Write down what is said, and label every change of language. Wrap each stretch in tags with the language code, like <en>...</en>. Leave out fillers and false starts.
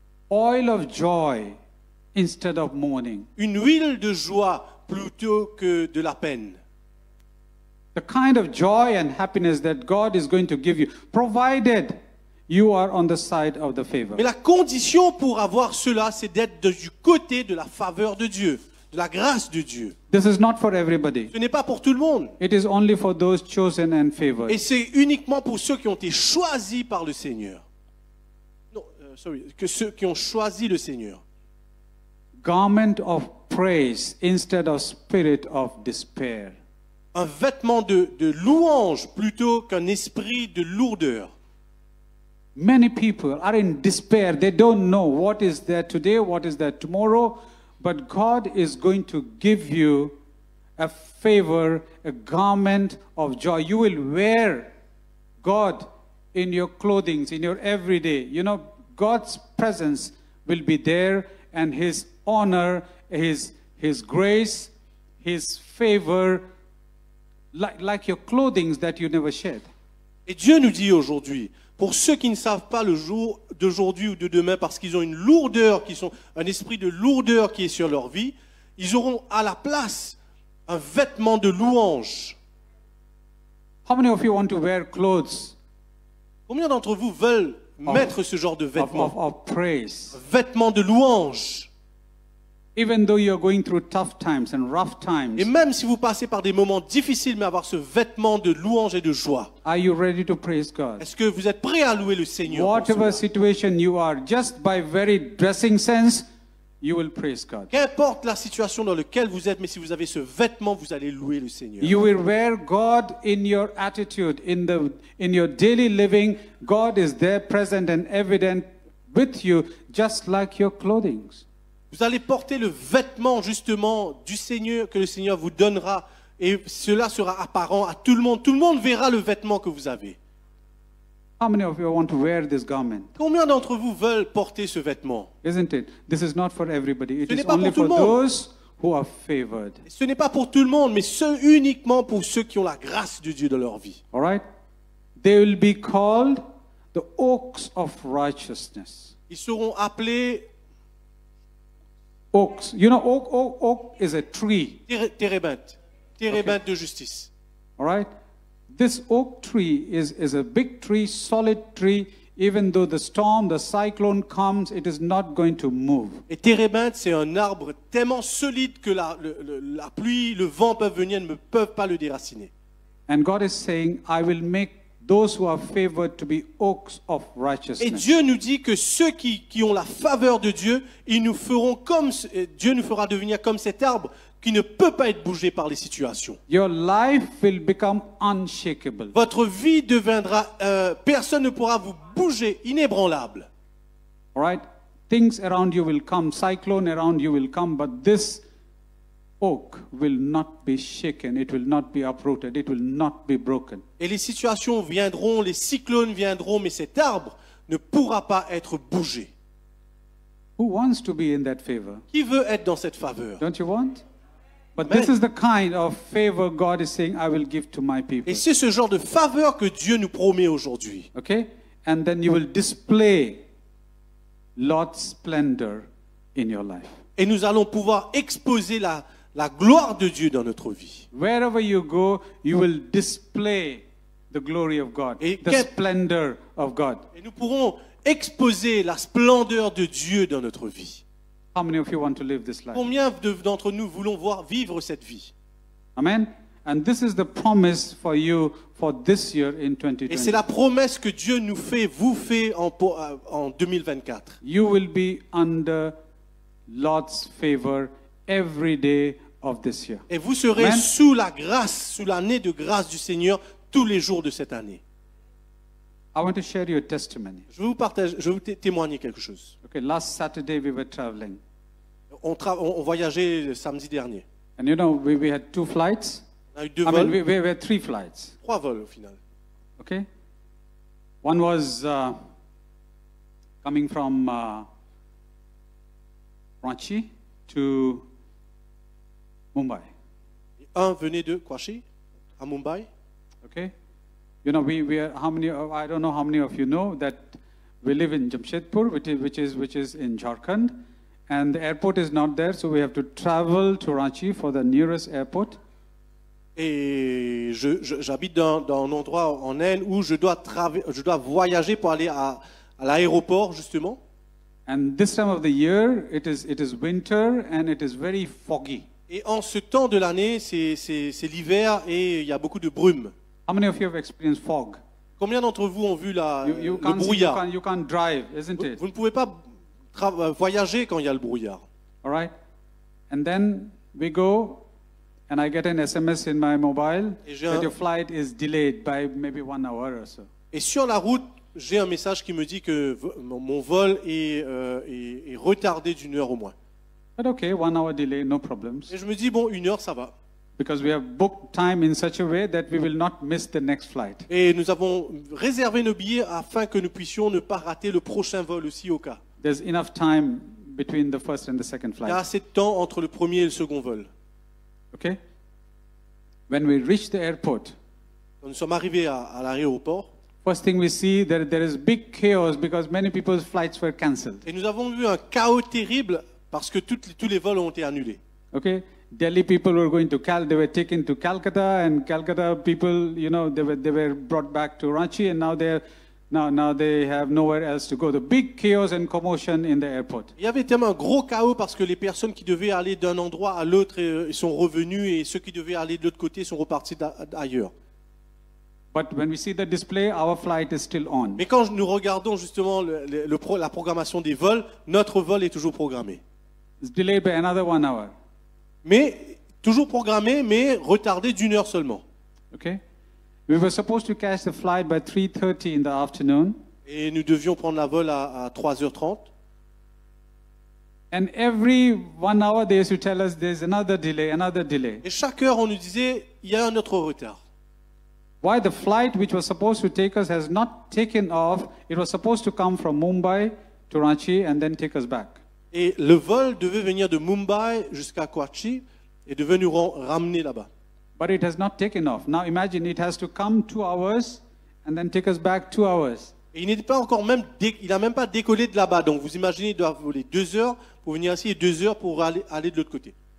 <en>Oil of joy instead of mourning.</en> <fr>Une huile de joie plutôt que de la peine.</fr> <en>The kind of joy and happiness that God is going to give you, provided you are on the side of the favor.</en> <fr>Mais la condition pour avoir cela, c'est d'être du côté de la faveur de Dieu, de la grâce de Dieu.</fr> <en>This is not for everybody.</en> <fr>Ce n'est pas pour tout le monde.</fr> <en>It is only for those chosen and favored.</en> <fr>Et c'est uniquement pour ceux qui ont été choisis par le Seigneur. Que ceux qui ont choisi le Seigneur.</fr> <en>Garment of praise instead of spirit of despair.</en> <fr>Un vêtement de louange plutôt qu'un esprit de lourdeur.</fr> <en>Many people are in despair. They don't know what is there today, what is there tomorrow. But God is going to give you a favor, a garment of joy. You will wear God in your clothing, in your everyday. You know, God's presence will be there, and His honor, His grace, His favor, like your clothing that you never shed.</en> <fr>Et Dieu nous dit aujourd'hui, pour ceux qui ne savent pas le jour d'aujourd'hui ou de demain, parce qu'ils ont une lourdeur, un esprit de lourdeur qui est sur leur vie, Ils auront à la place un vêtement de louange.</fr> <en>How many of you want to wear clothes</en> <fr>Combien d'entre vous veulent mettre ce genre de vêtements?</fr> <en>of praise?</en> <fr>Vêtements de louange.</fr> <en>Even though you're going through tough times and rough times,</en> <fr>Et même si vous passez par des moments difficiles, mais avoir ce vêtement de louange et de joie.</fr> <en>are you ready to praise God?</en> <fr>Est-ce que vous êtes prêt à louer le Seigneur pour</fr> <en>Whatever</en> <fr>cela?</fr> <en>situation you are, just by very dressing sense, you will praise God.</en> <fr>Qu'importe la situation dans laquelle vous êtes, mais si vous avez ce vêtement, vous allez louer le Seigneur.</fr> <en>You will wear God in your attitude, in your daily living. God is there, present and evident with you, just like your clothing.</en> <fr>Vous allez porter le vêtement justement du Seigneur que le Seigneur vous donnera et cela sera apparent à tout le monde. Tout le monde verra le vêtement que vous avez.</fr> <en>How many of you want to wear this garment?</en> <fr>Combien d'entre vous veulent porter ce vêtement?</fr> <en>Isn't it? This is not for everybody. It</en> <fr>Ce</fr> <en>is</en> <fr>n'est pas</fr> <en>only</en> <fr>pour tout</fr> <en>for</en> <fr>le monde.</fr> <en>those who are favored.</en> <fr>Ce n'est pas pour tout le monde, mais uniquement pour ceux qui ont la grâce de Dieu dans leur vie.</fr> <en>All right? They will be called the oaks of righteousness.</en> <fr>Ils seront appelés</fr> <en>Oaks. You know, oak is a tree.</en> <fr>térébintes de justice.</fr> <en>All right? This oak tree is a big tree, solid tree. Even though the storm, the cyclone comes, it is not going to move.</en> <fr>Et térébinthe, c'est un arbre tellement solide que la pluie, le vent peuvent venir, ne peuvent pas le déraciner.</fr> <en>And God is saying, I will make those who are favored to be oaks of</en> <fr>Et</fr> <en>righteousness.</en> <fr>Dieu nous dit que ceux qui ont la faveur de Dieu, ils nous feront Dieu nous fera devenir comme cet arbre qui ne peut pas être bougé par les situations.</fr> <en>Your life will become unshakable.</en> <fr>Votre vie deviendra, personne ne pourra vous bouger, inébranlable.</fr> <en>All right? Things around you will come, cyclone around you will come, but this oak will not be shaken, it will not be uprooted, it will not be broken.</en> <fr>Et les situations viendront, les cyclones viendront, mais cet arbre ne pourra pas être bougé.</fr> <en>Who wants to be in that favor?</en> <fr>Qui veut être dans cette faveur?</fr> <en>Don't you want? But Amen. this is the kind of favor God is saying, I will give to my people.</en> <fr>Et c'est ce genre de faveur que Dieu nous promet aujourd'hui.</fr> <en>Okay? And then you will display Lord's splendor in your life.</en> <fr>Et nous allons pouvoir exposer la gloire de Dieu dans notre vie.</fr> <en>Wherever you go, you will display the glory of God,</en> <fr>Et</fr> <en>the splendor of God.</en> <fr>Et nous pourrons exposer la splendeur de Dieu dans notre vie.</fr> <en>How many of you want to live this life?</en> <fr>Combien d'entre nous voulons voir vivre cette vie?</fr> <en>Amen. And this is the promise for you for this year in</en> <fr>Et c'est</fr> <en>2020.</en> <fr>la promesse que Dieu nous fait, vous fait en 2024.</fr> <en>You will be under Lord's favor every day of this year.</en> <fr>Et vous serez</fr> <en>Amen.</en> <fr>sous la grâce, sous l'année de grâce du Seigneur tous les jours de cette année.</fr> <en>I want to share your testimony.</en> <fr>Je vais vous témoigner quelque chose.</fr> <en>Okay, last Saturday we were traveling.</en> <fr>On voyageait le samedi dernier.</fr> <en>And you know, we had two flights.</en> <fr>On a eu 2</fr> <en>I mean,</en> <fr>vols,</fr> <en>we had 3 flights.</en> <fr>3 vols au final.</fr> <en>Okay? One was coming from Ranchi to Mumbai.</en> <fr>Un venait de Kwashi, à Mumbai.</fr> <en>Okay? You know, we are, how many, I don't know how many of you know that we live in Jamshedpur, which is in Jharkhand, and the airport is not there, so we have to travel to Ranchi for the nearest airport.</en> <fr>Et j'habite dans un endroit en Inde où je dois voyager pour aller à l'aéroport, justement.</fr> <en>And this time of the year, it is winter and it is very foggy.</en> <fr>Et en ce temps de l'année, c'est l'hiver et il y a beaucoup de brume.</fr> <en>How many of you have experienced fog?</en> <fr>Combien d'entre vous ont vu</fr> <en>You</en> <fr>le</fr> <en>can't see,</en> <fr>brouillard?</fr> <en>you can't drive, isn't it?</en> <fr>Vous ne pouvez pas voyager quand il y a le brouillard.</fr> <en>All right? And then we go, and I get an SMS in my mobile</en> <fr>Et j'ai</fr> <en>that</en> <fr>un-</fr> <en>your flight is delayed by maybe 1 hour or so.</en> <fr>Et sur la route, j'ai un message qui me dit que mon vol est retardé d'1 heure au moins.</fr> <en>But okay, 1 hour delay, no problems.</en> <fr>Et je me dis, bon, 1 heure, ça va.</fr> <en>Because we have booked time in such a way that we will not miss the next flight.</en> <fr>Et nous avons réservé nos billets afin que nous puissions ne pas rater le prochain vol aussi au cas.</fr> <en>There's enough time between the first and the second</en> <fr>Il y a</fr> <en>flight.</en> <fr>assez de temps entre le premier et le second vol.</fr> <en>Okay? When we reach the airport,</en> <fr>Quand nous sommes arrivés à l'aéroport,</fr> <en>first thing we see that there is big chaos because many people's flights were cancelled.</en> <fr>et nous avons vu un chaos terrible parce que tous les vols ont été annulés.</fr> <en>Okay, Delhi people were going to they were taken to Calcutta, and Calcutta people, they were brought back to Ranchi, and now they have nowhere else to go. The big chaos and commotion in the airport.</en> <fr>Il y avait tellement un gros chaos parce que les personnes qui devaient aller d'un endroit à l'autre sont revenues et ceux qui devaient aller de l'autre côté sont repartis ailleurs.</fr> <en>But when we see the display, our flight is still on.</en> <fr>Mais quand nous regardons justement la programmation des vols, notre vol est toujours programmé.</fr> <en>It's delayed by another 1 hour.</en> <fr>Mais toujours programmé, mais retardé d'1 heure seulement.</fr> <en>Okay, we were supposed to catch the flight by 3:30 in the afternoon.</en> <fr>Et nous devions prendre la vol à 3h30.</fr> <en>And every 1 hour they used to tell us there's another delay, another delay.</en> <fr>Et chaque heure, on nous disait, il y a un autre retard.</fr> <en>Why the flight which was supposed to take us has not taken off? It was supposed to come from Mumbai to Ranchi and then take us back.</en> <fr>Et le vol devait venir de Mumbai jusqu'à Kochi et devait nous ramener là-bas.</fr> <en>But it has not taken off. Now imagine it has to come 2 hours and then take us back 2 hours.</en> <fr>Et il n'est pas encore il n'a même pas décollé de là-bas. Donc vous imaginez, il doit voler 2 heures pour venir ici et 2 heures pour aller de l'autre côté.</fr>